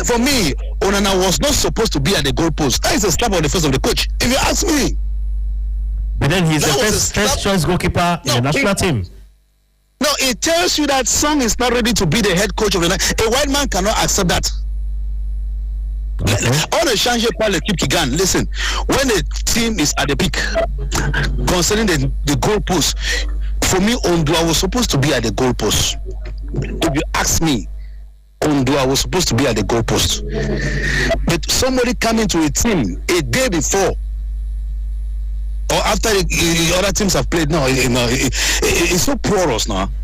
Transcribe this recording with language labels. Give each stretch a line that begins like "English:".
English: For me, Onana was not supposed to be at the goalpost. That is a slap on the face of the coach. If you ask me. But then he's the first choice goalkeeper in the national team. No, it tells you that Song is not ready to be the head coach of the national. A white man cannot accept that.
French: On a change par l'équipe qui gagne.
English: Listen, when the team is at the peak, concerning the goalpost, for me, Ondua was supposed to be at the goalpost. If you ask me, Ondua was supposed to be at the goalpost. But somebody coming to a team a day before, or after the other teams have played, it's so porous now.